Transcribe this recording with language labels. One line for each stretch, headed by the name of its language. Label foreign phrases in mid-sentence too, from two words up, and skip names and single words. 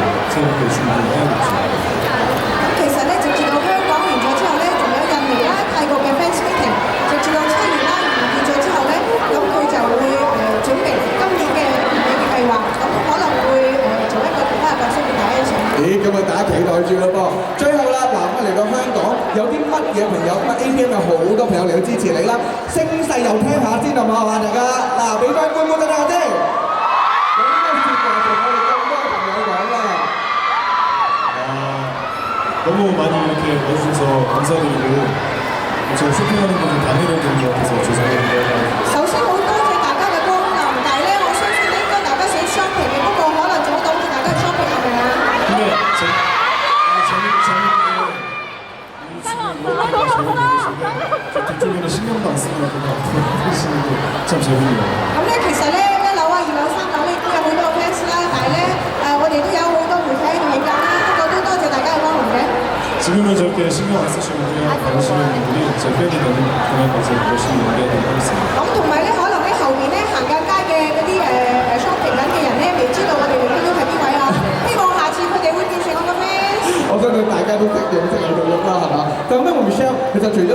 Korean: 새롭게 준비해야겠죠.
Cantonese: 其實咧，直至到香港完咗之後咧，仲有印尼啦、泰國嘅
English: fans meeting，
Cantonese: 直至到7月啦完結咗之後咧，咁佢就會準備今年嘅年尾嘅計劃，咁可能會做一個其他嘅角色俾大家一齊。咦，咁啊大家期待住啦噃！最後啦，嗱，我嚟到香港有啲乜嘢朋友，咁啊 APM 有好多朋友嚟到支持你啦，聲勢又聽下先好唔好啊？大家嗱，俾翻觀眾睇下先。有啲咩説話同我哋咁多朋友講咧？
Korean: 너무 많이 이렇게 와주셔서 감사드리고 제가 쇼핑하는 분들 방해를 드린 것 같아서 죄송합니다.
Cantonese: 首先好多謝大家嘅光臨，但係咧，我相信應該大家想 shopping 嘅，不過可能阻擋住大家 shopping 係咪啊？
Korean: 근데 재밌게 이 그쪽에는 신경도 안 쓰고 그냥 앞으로 하시는 게 참 재밌네요.
Cantonese: 咁咧，其實咧1樓啊、2樓、3樓咧都有好多 fans 啦，但係咧我哋都有好多媒體喺度影緊啦，不過都多謝大家嘅光臨嘅。
Korean: 지금은 저렇게 신경 안 쓰시고 그냥 다니시는 분들이 제 팬이 되는 그날까지 열심히 연기하도록 하겠습니다.
Cantonese: 咁同埋咧，可能咧後面咧行緊街嘅嗰啲shopping 緊嘅人咧，未知道我哋嚟緊都係邊位啊？希望下次佢哋會變成我嘅 fans。我相信大家都識認識你哋啦，係嘛？咁咧，我 Michelle 其實除咗